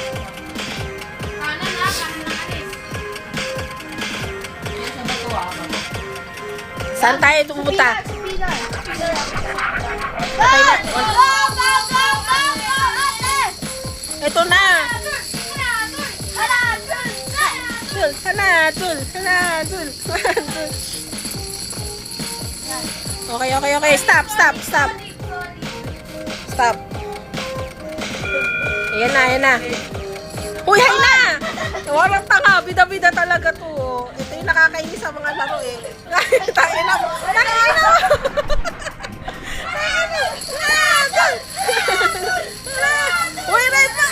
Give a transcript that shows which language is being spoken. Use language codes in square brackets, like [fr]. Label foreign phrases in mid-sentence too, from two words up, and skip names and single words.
[tl] Kanan na, kanan na alis. Yan sa bato ah. Saan tayo pumunta? Sa pillar. Okay na. [en] Go! Go! Go! Go! Go! [tl] Ate! Ito na. Hala! Tul! Tul, hala, tul, hala, tul, tul. [en] Okay, okay, okay. Stop, stop, stop. Stop. [tl] Ayan na, ayan na. Uy, hay na! Walang tanga, bida-bida talaga to. Oh. Ito yung nakakainis sa mga laro eh. Tayo na mo. Tayo na mo. Uy, red pa!